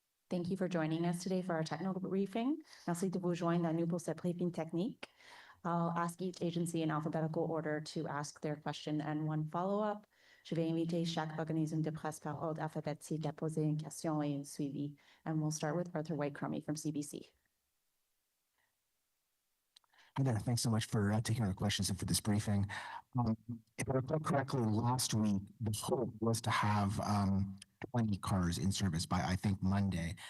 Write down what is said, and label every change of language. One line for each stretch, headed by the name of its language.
English: Thank you for joining us today for our technical briefing.
French: Merci de vous joindre à nous pour cette briefing technique.
English: I'll ask each agency in alphabetical order to ask their question and one follow-up.
French: Je vais inviter chaque organisme de presse par ordre alphabétique à poser une question et un suivi.
English: And we'll start with Arthur White-Crummy from CBC. Hi there. Thanks so much for taking our questions and for this briefing. If I recall correctly, last week, the hope was to have 20 cars in service by, I think, Monday.